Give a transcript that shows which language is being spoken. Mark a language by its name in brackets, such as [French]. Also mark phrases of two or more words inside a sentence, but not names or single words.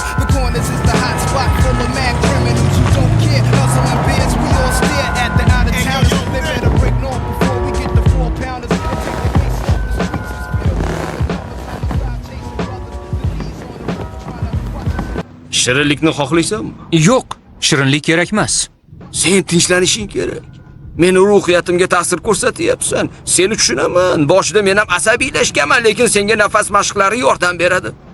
[English] The corners is the hot spot full of mad criminals who don't care. Hustling beers, we all stare at the out of towners. They better break north before we get the 4 pounders. We'll take the face off the streets and spill. [Uzbek] Shirinlikni xohlaysanmi? Yo'q, shirinlik kerak emas. Sen tinchlanishing kerak. Meni ruhiyatimga ta'sir ko'rsatyapsan. Seni tushunaman. Boshida men ham asabiylashganman, lekin senga nafas mashqlari yordam beradi.